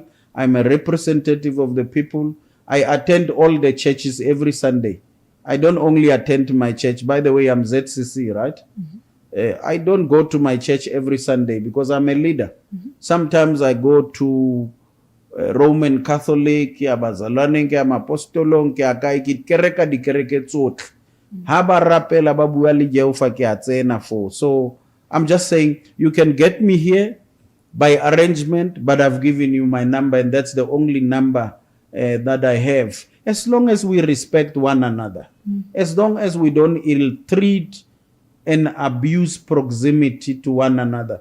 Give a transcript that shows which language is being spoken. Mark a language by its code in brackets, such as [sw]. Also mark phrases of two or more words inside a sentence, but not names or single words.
[en] I'm a representative of the people. I attend all the churches every Sunday. I don't only attend my church. By the way, I'm ZCC, right? I don't go to my church every Sunday because I'm a leader. Sometimes I go to Roman Catholic, [tn] ya bazalwane, ya apostolong, ya kai ki kereka di kereke tsotlhe. Ha ba rapela ba bua le Jehova ke a tsena for. [en] So I'm just saying you can get me here by arrangement, but I've given you my number, and that's the only number that I have. As long as we respect one another, as long as we don't ill-treat and abuse proximity to one another.